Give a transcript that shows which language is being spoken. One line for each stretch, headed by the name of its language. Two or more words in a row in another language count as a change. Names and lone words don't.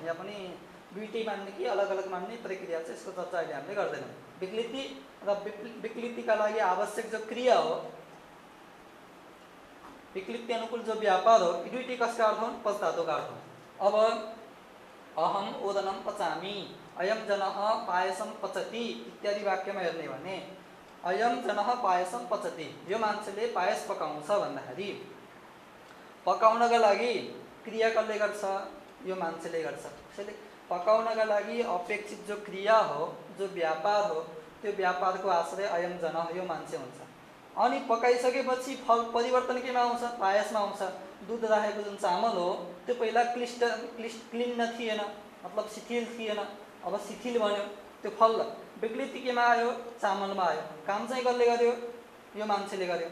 Nepali: यहाँ पनि दुईटै मान्ने कि अलग अलग मान्ने प्रक्रिया छ, यसको चर्चा अहिले हामीले गर्दैनौँ। विकृति र विकृतिका लागि आवश्यक जो क्रिया हो, विकृति अनुकूल जो व्यापार हो, यी दुईटै कसका अर्थ हुन्? पद धातुका अर्थ हुन्। अब
Sanskrit: अहम ओदनम पचामी, अयम जनः पायसम पचति
Nepali: इत्यादि वाक्यमा हेर्ने भने
Sanskrit: अयम जनः पायसम पचति
Nepali: यो मान्छेले पायस पकाउँछ भन्दाखेरि पकाउनका लागि क्रिया कसले गर्छ? यो मान्छेले गर्छ। त्यसैले पकाउनका लागि अपेक्षित जो क्रिया हो, जो व्यापार हो, त्यो व्यापारको आश्रय
Sanskrit: अयम जनः
Nepali: यो मान्छे हुन्छ। अनि पकाइसकेपछि फल परिवर्तन केमा आउँछ? पायसमा आउँछ। दुध राखेको जुन चामल हो त्यो पहिला क्लिन्न थिएन, मतलब शिथिल थिएन, अब शिथिल बन्यो। त्यो फल विकृति केमा आयो? चामलमा आयो। काम चाहिँ कसले गर्यो? यो मान्छेले गर्यो।